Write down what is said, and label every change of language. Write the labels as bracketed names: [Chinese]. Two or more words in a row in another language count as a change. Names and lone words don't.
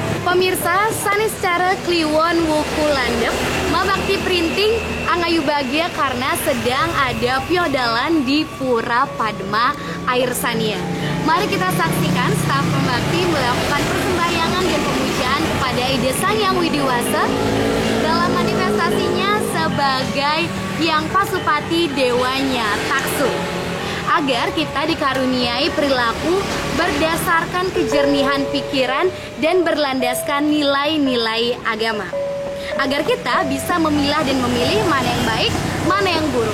[Indonesian] Pemirsa, sanis cara kliwon wuku landep, mabakti printing angayu bahagia karena sedang ada piodalan di Pura Padma Air Sania. Mari kita saksikan staf pembakti melakukan persembahyangan dan pemujaan kepada Ide Sang Yang Widiwasa dalam manifestasinya sebagai Hyang Pasupati Dewanya Taksu, agar kita dikaruniai perilaku berdasarkan kejernihan pikiran dan berlandaskan nilai-nilai agama, agar kita bisa memilah dan memilih mana yang baik, mana yang buruk.